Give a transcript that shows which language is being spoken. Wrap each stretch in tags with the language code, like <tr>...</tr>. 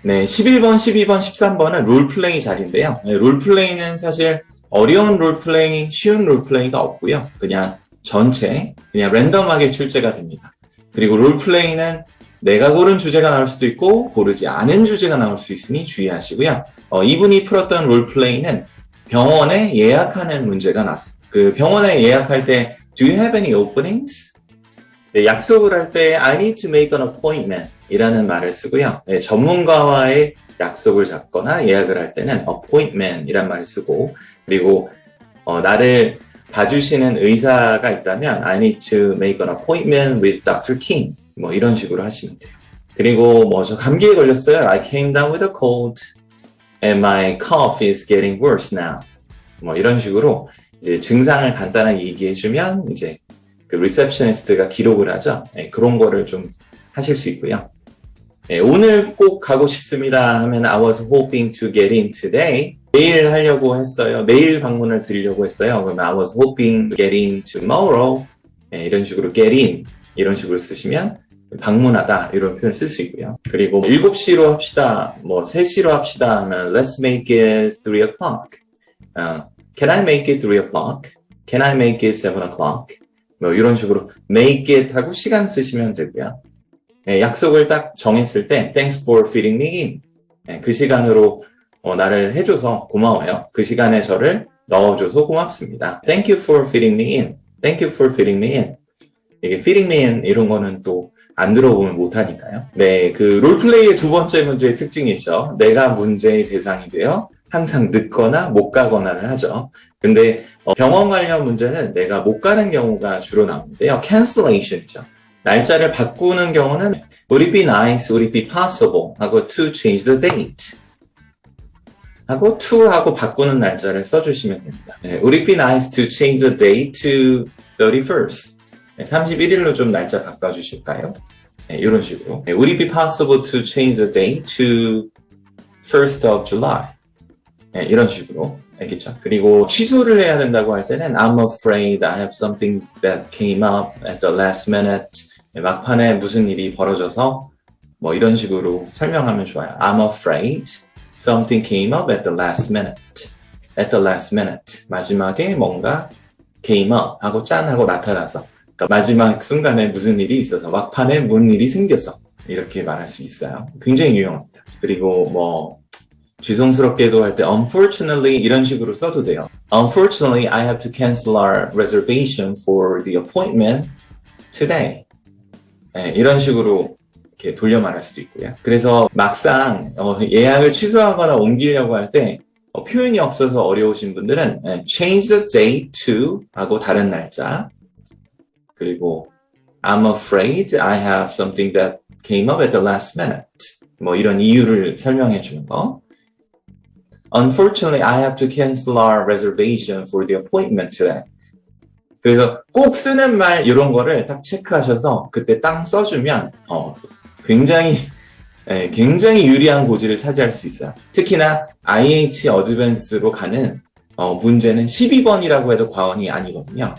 <ko>네, 11번, 12번, 13번은 롤플레이 자리인데요. 네, 롤플레이는 사실 어려운 롤플레이, 쉬운 롤플레이가 없고요. 그냥 전체, 그냥 랜덤하게 출제가 됩니다. 그리고 롤플레이는 내가 고른 주제가 나올 수도 있고 고르지 않은 주제가 나올 수 있으니 주의하시고요. 이분이 풀었던 롤플레이는 병원에 예약하는 문제가 나왔어요. 그 병원에 예약할 때</ko> <en>Do you have any openings?</en> <ko>네, 약속을 할 때</ko> <en>I need to make an appointment</en> <ko>이라는 말을 쓰고요. 네, 전문가와의 약속을 잡거나 예약을 할 때는 appointment 이란 말을 쓰고 그리고 나를 봐주시는 의사가 있다면</ko> <en>I need to make an appointment with Dr.</en> <ko>King 뭐 이런 식으로 하시면 돼요. 그리고 뭐 저 감기에 걸렸어요.</ko> <en>I came down with a cold and my cough is getting worse now.</en> <ko>뭐 이런 식으로 이제 증상을 간단하게 얘기해주면 이제 그 리셉셔니스트가 기록을 하죠. 네, 그런 거를 좀 하실 수 있고요. 네, 오늘 꼭 가고 싶습니다 하면</ko> <en>I was hoping to get in today.</en> <ko>내일 하려고 했어요. 내일 방문을 드리려고 했어요. 그러면</ko> <en>I was hoping to get in tomorrow.</en> <ko>네, 이런 식으로 get in 이런 식으로 쓰시면 방문하다 이런 표현을 쓸 수 있고요. 그리고 7시로 합시다. 뭐 3시로 합시다 하면</ko> <en>Let's make it 3 o'clock. Can I make it 3 o'clock? Can I make it 7 o'clock?</en> <ko>뭐 이런 식으로 make it 하고 시간 쓰시면 되고요. 네, 약속을 딱 정했을 때</ko> <en>Thanks for fitting me in.</en> <ko>네, 그 시간으로 나를 해줘서 고마워요. 그 시간에 저를 넣어줘서 고맙습니다.</ko> <en>Thank you for fitting me in. Thank you for fitting me in.</en> <ko>이게 fitting me in 이런 거는 또 안 들어보면 못하니까요. 네, 그 롤플레이의 두 번째 문제의 특징이죠. 내가 문제의 대상이 되어 항상 늦거나 못 가거나를 하죠. 근데 병원 관련 문제는 내가 못 가는 경우가 주로 나오는데요. cancellation이죠. 날짜를 바꾸는 경우는</ko> <en>would it be nice, would it be possible 하고 to change the date 하고 to 하고</en> <ko>바꾸는 날짜를 써주시면 됩니다.</ko> <en>네, would it be nice to change the date to 31st?</en> <ko>네, 31일로 좀 날짜 바꿔주실까요? 네, 이런 식으로.</ko> <en>네, would it be possible to change the date to 1st of July?</en> <ko>네, 이런 식으로. 알겠죠? 그리고 취소를 해야 된다고 할 때는</ko> <en>I'm afraid I have something that came up at the last minute.</en> <ko>네, 막판에 무슨 일이 벌어져서 뭐 이런 식으로 설명하면 좋아요.</ko> <en>I'm afraid something came up at the last minute. At the last minute.</en> <ko>마지막에 뭔가 came up 하고 짠 하고 나타나서 그러니까 마지막 순간에 무슨 일이 있어서 막판에 뭔 일이 생겨서 이렇게 말할 수 있어요. 굉장히 유용합니다. 그리고 뭐 죄송스럽게도 할 때 unfortunately 이런 식으로 써도 돼요.</ko> <en>Unfortunately, I have to cancel our reservation for the appointment today.</en> <ko>네, 이런 식으로 이렇게 돌려 말할 수도 있고요. 그래서 막상 예약을 취소하거나 옮기려고 할 때 표현이 없어서 어려우신 분들은</ko> <en>change the date to</en> <ko>하고 다른 날짜 그리고</ko> <en>I'm afraid I have something that came up at the last minute.</en> <ko>뭐 이런 이유를 설명해 주는 거.</ko> <en>Unfortunately, I have to cancel our reservation for the appointment today.</en> <ko>그래서 꼭 쓰는 말 이런 거를 딱 체크하셔서 그때 딱 써주면 굉장히 유리한 고지를 차지할 수 있어요. 특히나 IH 어드밴스로 가는 문제는 12번이라고 해도 과언이 아니거든요.</ko>